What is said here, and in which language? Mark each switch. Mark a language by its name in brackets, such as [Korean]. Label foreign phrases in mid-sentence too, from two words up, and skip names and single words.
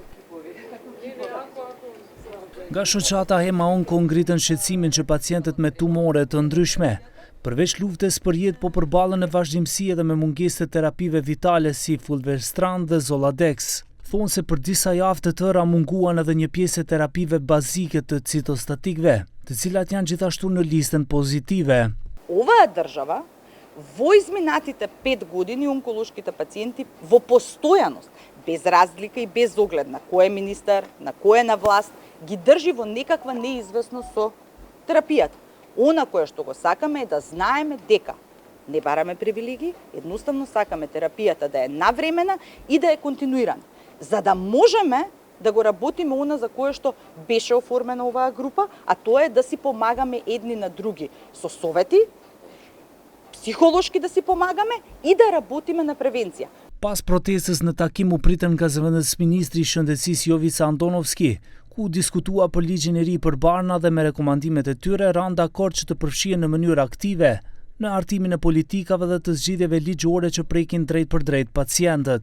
[Albanian] Nga shoqata Hema Onko ngritën shqetësimin që pacientët me tumore të ndryshme, përveç luftës për jetë po përballen në vazhdimsi edhe me mungesë të terapive vitale si fulvestrant dhe Zoladex. Thonë se për disa javë të tëra munguan edhe një pjesë e terapive bazike të citostatikve, të cilat janë gjithashtu në listën pozitive. [Macedonian] Ова држава во изминатите 5 години онколошките пациенти во постојаност, без разлика и без оглед на кој е министар, на кој е на власт, ги држи во некаква неизвестност со терапијата. Она кое што го сакаме е да знаеме дека не бараме привилегии, едноставно сакаме терапијата да е навремена и да е континуирана, за да можеме да го работиме она за кое што беше оформена оваа група, а тоа е да си помагаме едни на други со совети, психолошки да си помагаме и да работиме на превенција. [Albanian] Pas protestës në takim u pritën nga zëvendës ministri i Shëndetësisë Jovica Antonovski, ku diskutua për ligjin e ri për barna dhe me rekomandimet e tyre ranë dakord që të përfshihen në mënyrë aktive në hartimin e politikave dhe të zgjidhjeve ligjore që prekin drejt për drejt pacientët.